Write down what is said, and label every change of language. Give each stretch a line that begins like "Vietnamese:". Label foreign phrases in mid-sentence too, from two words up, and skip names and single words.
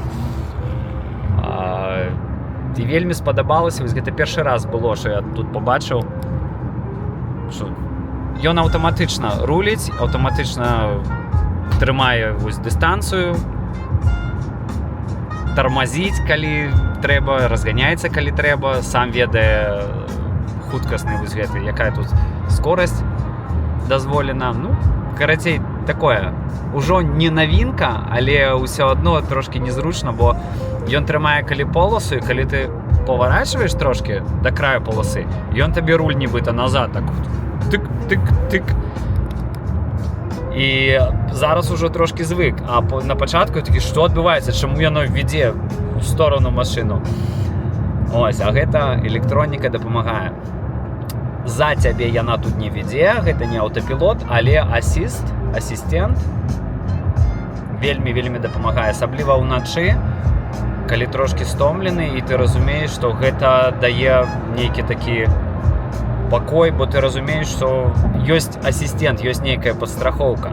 Belarusian: І вельмі спадабалася, вось гэта першы раз было, што я тут пабачыў, што ён аўтаматычна руліць, аўтаматычна трымае вось дыстанцыю, тармазіць, калі трэба, разганяецца, калі трэба, сам ведае хуткасны вось гэты, якая тут скорасць дазволена. Ну, карацей, такое, ужо не навінка, але ўсё адно трошкі незручна, бо ён трымае калі поласу, і калі ты
Russian: поворачиваешь трошки до краю полосы, и он тебе
Belarusian: руль нібито назад так тик-тик-тик.
Ukrainian: І зараз уже трошки звик, а на початку такі, що відбувається, чому яно веде в сторону машину.
Belarusian: Ось, а гэта электроніка дапамагае. За цябе яна тут не веде, гэта не аўтапілот, але асістент вельмі дапамагае, асабліва ўначы, калі трошки стомлены, і ты разумееш, што гэта дае нейкі такі пакой, бо ты разумееш, што ёсць асістент, ёсць нейкая падстрахоўка.